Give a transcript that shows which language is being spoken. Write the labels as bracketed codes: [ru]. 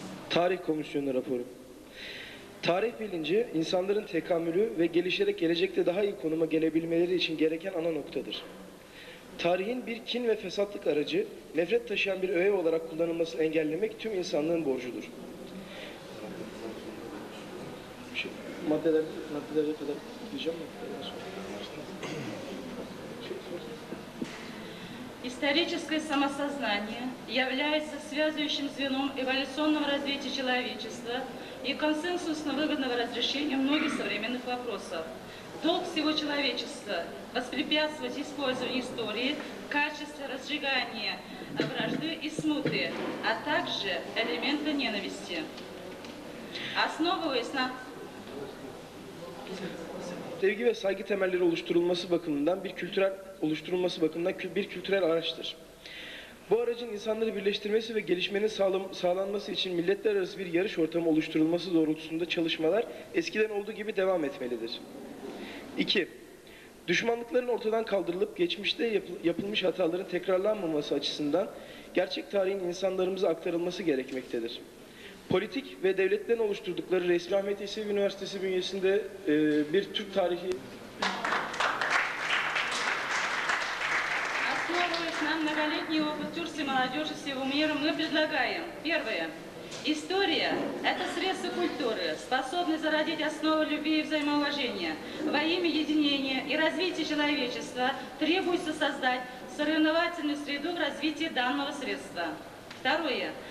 [tr] Tarih Komisyonu raporu. Tarih bilinci, insanların tekamülü ve gelişerek gelecekte daha iyi konuma gelebilmeleri için gereken ana noktadır. Tarihin bir kin ve fesatlık aracı, nefret taşıyan bir öğe olarak kullanılmasını engellemek tüm insanlığın borcudur. Maddelere kadar diyeceğim mi? [ru] Историческое самосознание является связывающим звеном эволюционного развития человечества и консенсусно выгодного разрешения многих современных вопросов. Долг всего человечества – воспрепятствовать использованию истории в качестве разжигания вражды и смуты, а также элемента ненависти. Основываясь на [tr] sevgi ve saygı temelleri oluşturulması bakımından bir kültürel araçtır. Bu aracın insanları birleştirmesi ve gelişmenin sağlanması için milletler arası bir yarış ortamı oluşturulması doğrultusunda çalışmalar eskiden olduğu gibi devam etmelidir. 2. Düşmanlıkların ortadan kaldırılıp geçmişte yapılmış hataların tekrarlanmaması açısından gerçek tarihin insanlarımıza aktarılması gerekmektedir. Politik ve devletlerin oluşturdukları resmi Ahmet Yesevi Üniversitesi bünyesinde bir Türk tarihi... [ru] Основываясь на многолетний опыт тюркской молодежи всего мира, мы предлагаем: первое. История – это средство культуры, способное зародить основы любви и взаимоуважения. Во имя единения и развития человечества требуется создать соревновательную среду в развитии данного средства. Второе.